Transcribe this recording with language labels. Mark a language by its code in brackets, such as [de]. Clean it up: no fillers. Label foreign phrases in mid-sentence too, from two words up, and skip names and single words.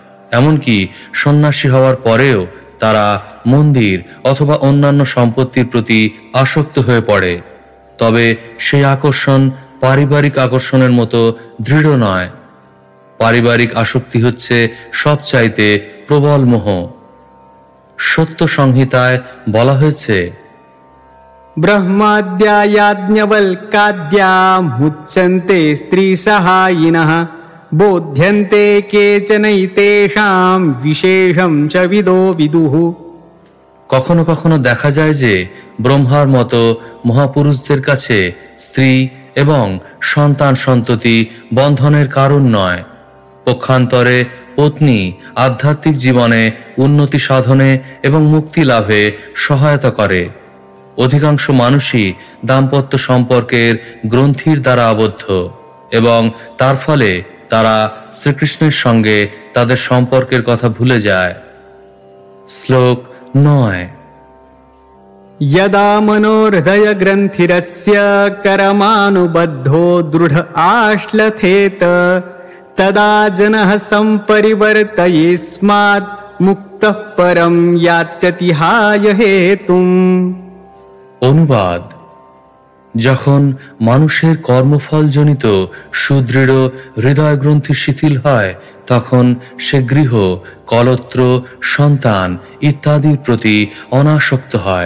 [bn] এমনকি সন্ন্যাসী হওয়ার পরেও তারা মন্দির অথবা অন্যান্য সম্পত্তির প্রতি আসক্ত হয়ে পড়ে, তবে সেই আকর্ষণ পারিবারিক আকর্ষণের মতো দৃঢ় নয়। পারিবারিক আসক্তি হচ্ছে সবচাইতে প্রবল মোহ। সত্য সংহিতায় বলা হয়েছে, [sa] ब्रह्माद्या याज्ञवल्क्याद्या मुच्यन्ते स्त्रीसहायिनः बोध्यन्ते केचनैतेषां विशेषं च विदो विदुः। [bn] কখনো কখনো দেখা যায় যে ব্রহ্মার মতো মহাপুরুষদের কাছে স্ত্রী এবং সন্তান সন্ততি বন্ধনের কারণ নয়। পক্ষান্তরে পত্নী আধ্যাত্মিক জীবনে উন্নতি সাধনে এবং মুক্তি লাভে সহায়তা করে। অধিকাংশ মানুষই দাম্পত্য সম্পর্কের গ্রন্থির দ্বারা আবদ্ধ এবং তার ফলে তারা শ্রীকৃষ্ণের সঙ্গে তাদের সম্পর্কের কথা ভুলে যায়। শ্লোক 9। [sa] यदा मनोहृदयग्रन्थिरस्य करमानुबद्धो दृढ आश्लथेत तदा जनः सम्परिवर्तयेस्मात् मुक्तः परं यात्यतिहाय हेतुम्। [bn] অনুবাদ: যখন মানুষের কর্মফলজনিত সুদৃঢ় হৃদয় গ্রন্থি শিথিল হয়, তখন সে গৃহ, কলত্র, সন্তান ইত্যাদির প্রতি অনাসক্ত হয়।